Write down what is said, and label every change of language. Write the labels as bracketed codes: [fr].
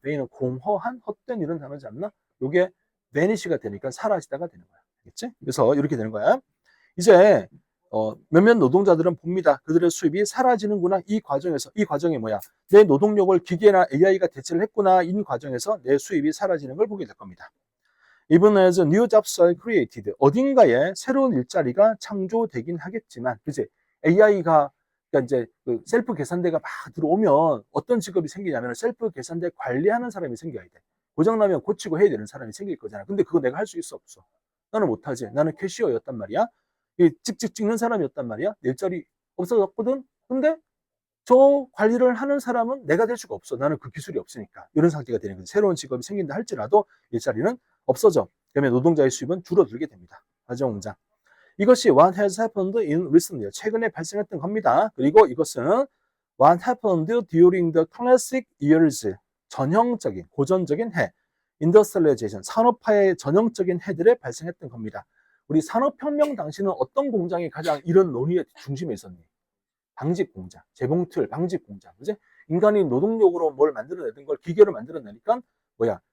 [ko] vain은 공허한, 헛된 이런 단어지 않나? 요게 vanish가 되니까 사라지다가 되는 거야. 알겠지? 그래서 이렇게 되는 거야. 이제 몇몇 노동자들은 봅니다. 그들의 수입이 사라지는구나. 이 과정이 뭐야? 내 노동력을 기계나 AI가 대체를 했구나. 이 과정에서 내 수입이 사라지는 걸 보게 될 겁니다. [en] Even as new jobs are created. [ko] 어딘가에 새로운 일자리가 창조되긴 하겠지만, 그지? AI가 그러니까 이제 그 셀프 계산대가 막 들어오면 어떤 직업이 생기냐면 셀프 계산대 관리하는 사람이 생겨야 돼. 고장나면 고치고 해야 되는 사람이 생길 거잖아. 근데 그거 내가 할 수 있어 없어? 나는 못하지. 나는 캐시어였단 말이야. 찍찍 찍는 사람이었단 말이야. 일자리 없어졌거든. 근데 저 관리를 하는 사람은 내가 될 수가 없어. 나는 그 기술이 없으니까. 이런 상태가 되는 거지. 새로운 직업이 생긴다 할지라도 일자리는 없어져. 그러면 노동자의 수입은 줄어들게 됩니다. 가정공장. 이것이 [en] what has happened in recent years. [ko] 최근에 발생했던 겁니다. 그리고 이것은 [en] what happened during the classic years. [ko] 전형적인, 고전적인 해. industrialization. 산업화의 전형적인 해들에 발생했던 겁니다. 우리 산업혁명 당시는 어떤 공장이 가장 이런 논의의 중심에 있었니? 방직 공장, 재봉틀, 방직 공장, 그지? 인간이 노동력으로 뭘 만들어내던 걸 기계로 만들어내니까 뭐야?